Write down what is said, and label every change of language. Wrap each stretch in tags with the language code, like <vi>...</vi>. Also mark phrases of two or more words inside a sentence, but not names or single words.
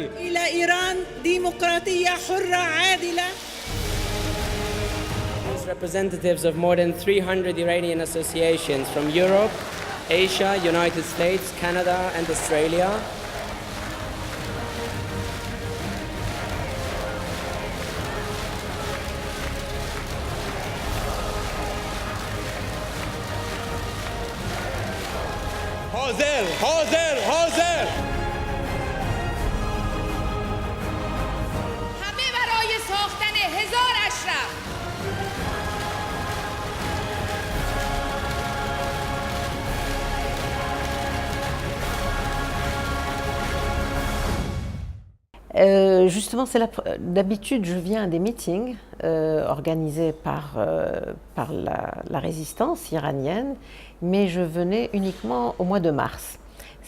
<ar>إلى إيران ديمقراطية حرة عادلة.</ar> <en>As representatives of more than 300 Iranian associations from Europe, Asia, United States, Canada, and Australia,</en> <fa>حاضر حاضر حاضر. همه برای ساختن 1000 اشرف.</fa> <fr>Justement, d'habitude, je viens à des meetings organisés par la résistance iranienne, mais je venais uniquement au mois de mars.</fr>